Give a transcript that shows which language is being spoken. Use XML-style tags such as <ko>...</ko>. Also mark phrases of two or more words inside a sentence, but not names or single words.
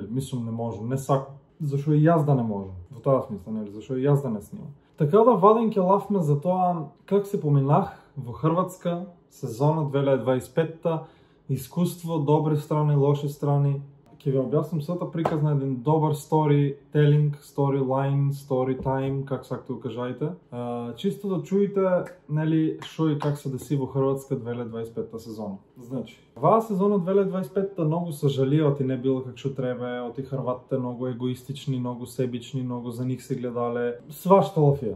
<mk>Мислам не можам, не сакам. Зашо и јас да не можам? Во тоа смисла, нели? Зашо и јас да не снимам? Така да ваден ќе лавме за тоа как се поминах во Хрватска, сезона 2025-та, искуство, добри страни, лоши страни. Ќе ви објаснам сета приказ на еден добар</mk> <en>storytelling, storyline, storytime,</en> <mk>как сакате го кажајте. Чисто да чуете, нели, шо и как се деси во Хрватска 2025-та сезона. Значи, оваа сезона 2025-та многу се жалиот и не било как што треба, оти хрватите многу егоистични, многу себични, многу за нив се гледале, свашта лафија.</mk>